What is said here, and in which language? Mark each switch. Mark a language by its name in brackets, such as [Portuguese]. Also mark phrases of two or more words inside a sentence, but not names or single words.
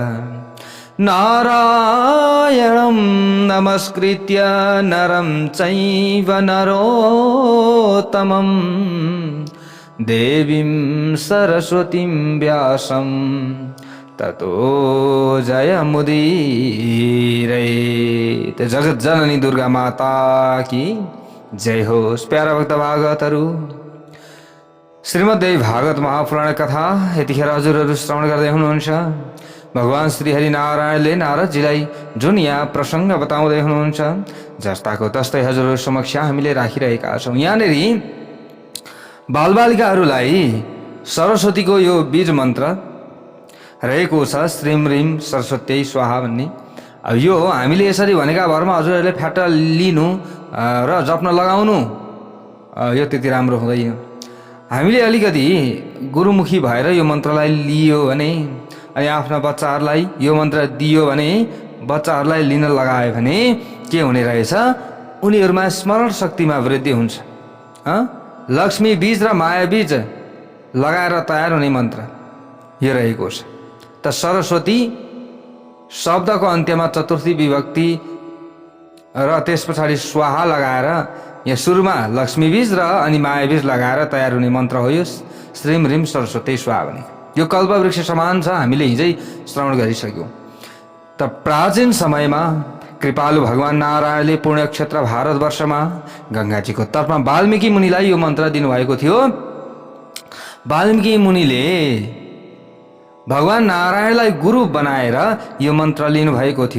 [Sanskrit] नारायणं नमस्कृत्य नरं चैव नरोत्तमं। देवीं सरस्वतीं व्यासं ततो जयमुदीरयेत्। [Nepali] जगत जननी दुर्गा माता की जय होस्। प्यारा भक्त भागवतहरू, श्रीमद्देवी भागवत महापुराण कथा यतिखेर हजुरहरू श्रवण गर्दै हुनुहुन्छ। भगवान श्री हरिनारायणले नारदजीलाई जुन यहाँ प्रसङ्ग बताउँदै हुनुहुन्छ, जस्ताको तस्तै हजुरहरू समक्ष हामीले राखिरहेका छौँ। यहाँनिर बालबालिकाहरूलाई सरस्वतीको यो बीज मन्त्र रहेको छ, [Sanskrit] श्रीम ह्रीम सरस्वत्यै स्वाहा भन्ने। [Nepali] अब यो हामीले यसरी भनेका भरमा हजुरहरूले फ्याट लिनु र जप्न लगाउनु यो त्यति राम्रो हुँदैन। हामीले अलिकति गुरुमुखी भएर यो मन्त्रलाई लियो भने अनि आफ्ना बच्चाहरूलाई यो मन्त्र दियो भने, बच्चाहरूलाई लिन लगायो भने के हुने रहेछ, उनीहरूमा स्मरण शक्तिमा वृद्धि हुन्छ। लक्ष्मी बीज र माया बीज लगाएर तयार हुने मन्त्र यो रहेको छ। त सरस्वती शब्दको अन्त्यमा चतुर्थी विभक्ति र त्यस पछाडि स्वाहा लगाएर यहाँ सुरुमा लक्ष्मी बीज र अनि माया बीज लगाएर तयार हुने मन्त्र हो यो [Sanskrit] श्रीम ह्रीम सरस्वती स्वाहा [Nepali] भने। यो कल्पवृक्ष समान छ, हामीले हिजै श्रवण गरिसक्यौँ। त प्राचीन समयमा कृपालु भगवान नारायणले पुण्यक्षेत्र भारतवर्षमा गङ्गाजीको तटमा वाल्मीकि मुनिलाई यो मन्त्र दिनुभएको थियो। वाल्मीकि मुनिले भगवान नारायणलाई गुरु बनाएर यो मन्त्र लिनुभएको थियो।